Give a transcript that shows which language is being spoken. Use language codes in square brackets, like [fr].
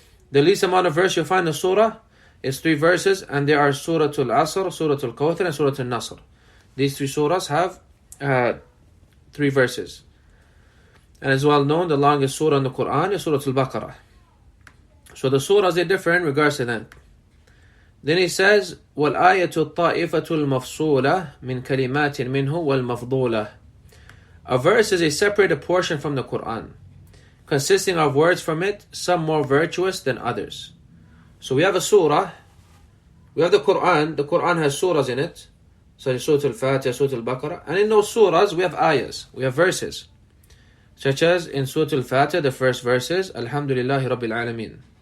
[en] The least amount of verse you'll find in a surah is 3 verses, and there are Surah Al-Asr, Surah Al-Kawthar, and Surah Al-Nasr. These 3 surahs have 3 verses. And as well known, the longest surah in the Quran is Surah Al-Baqarah. So the surahs are different in regards to that. [ar] Then he says, وَالْآيَةُ الطَّائِفَةُ الْمَفْصُولَةُ مِنْ كَلِمَاتٍ مِنْهُ وَالْمَفْضُولَةُ. [en] A verse is a separated portion from the Quran, consisting of words from it, some more virtuous than others. So we have a surah, we have the Quran has surahs in it, such as Surah Al-Fatiha, Surah Al-Baqarah, and in those surahs we have ayahs, we have verses, such as in Surah Al-Fatiha, the first verses, [ar] Alhamdulillahi Rabbil Alameen.